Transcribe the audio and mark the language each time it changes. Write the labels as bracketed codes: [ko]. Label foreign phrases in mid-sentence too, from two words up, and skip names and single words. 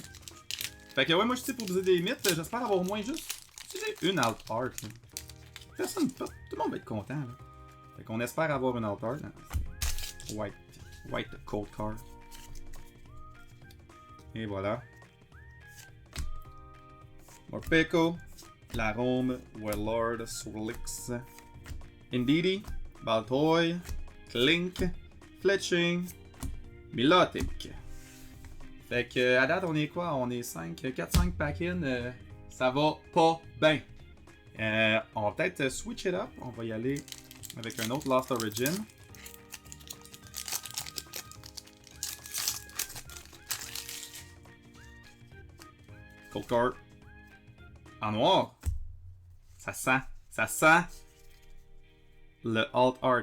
[fr] Fait que ouais, moi je suis pour briser des mythes. J'espère avoir au moins juste. Si j'ai une [en] alt art. [fr] Là. Personne, tout le monde va être content. Là. Fait qu'on espère avoir une [en] alt art. [fr] Là. [en] White Cold Card. [fr] Et voilà. Morpeko, Larome, Warlord, Swirlix, Indeedee, Baltoy, Clink, Fletching, Milotic. Fait que à date on est quoi? On est 4-5 pack-in. Ça va pas bien. On va peut-être [en] switch it up. [fr] On va y aller avec un autre Lost Origin. [en] Cold Card. [fr] En noir. Ça sent le [en] alt art.